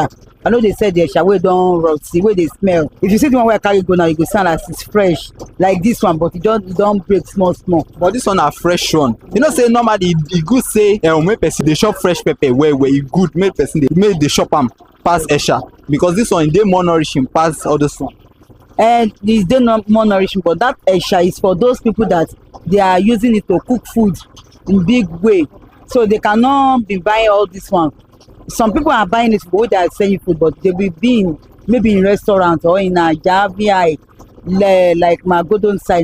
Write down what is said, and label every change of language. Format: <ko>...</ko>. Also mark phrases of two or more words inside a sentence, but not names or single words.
<pcm>I know they said the esha wey don rot, the way they smell. If you see the one wey I carry go now, you go sound as it's fresh, like this one, but it don break small small. But this one a fresh one. You know, say normally e good say make person dey chop fresh pepper well e good make person dey chop am pass esha, because this one dey more nourishing pass all this one. And it's dey more nourishing, but that esha is for those people that they are using it to cook food in big way, so they cannot be buying all this one. Some people are buying it for what they are selling food, but they will be in maybe in restaurants or in a Javi, like Magodon side.</pcm>